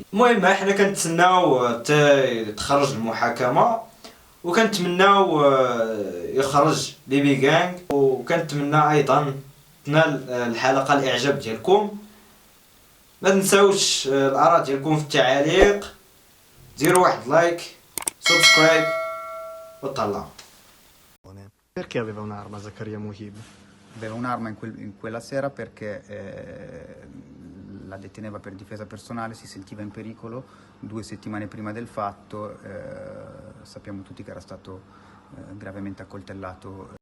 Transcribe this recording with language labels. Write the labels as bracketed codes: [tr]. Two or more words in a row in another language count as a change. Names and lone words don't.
[ar] المهم احنا كنتسناو تخرج المحاكمه، وكنتمناو يخرج بيبي كانغ، وكنتمنى ايضا تنال الحلقه الاعجاب ديالكم. ما تنساوش الاراء ديالكم في التعاليق، ديروا واحد [en] like subscribe [ar] وطلعوا. [it] Perché aveva un'arma Zaccaria Mughib? Aveva un'arma in quella sera perché la deteneva per difesa personale, si sentiva in pericolo 2 settimane prima del fatto. Sappiamo tutti che era stato gravemente accoltellato